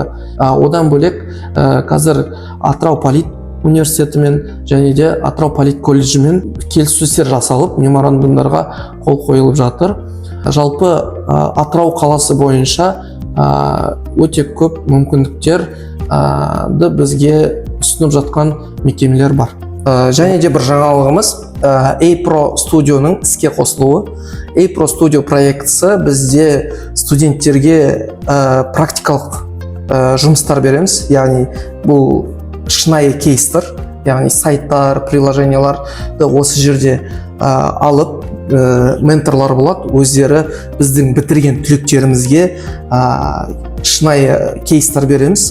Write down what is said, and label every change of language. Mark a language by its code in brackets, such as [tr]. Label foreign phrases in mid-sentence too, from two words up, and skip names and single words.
[kk] Одан бөлек қазір Атырау полит университетімен және де Атырау полит колледжімен келіссөздер жасалып, меморандумдарға қол қойылып жатыр. Жалпы Атырау қаласы бойынша өте көп мүмкіндіктерді бізге ұсынып жатқан мекемелер бар. Және де бір жаңалығымыз A-Pro Studio'ның іске қосылуы. A-Pro Studio проектісі бізде студенттерге практикалық жұмыстар береміз. Яғни бұл шынайы кейстер, яғни сайттар, приложенияларды осы жерде алып, менторлар болады, өздері біздің бітірген түлектерімізге шынайы кейстер береміз.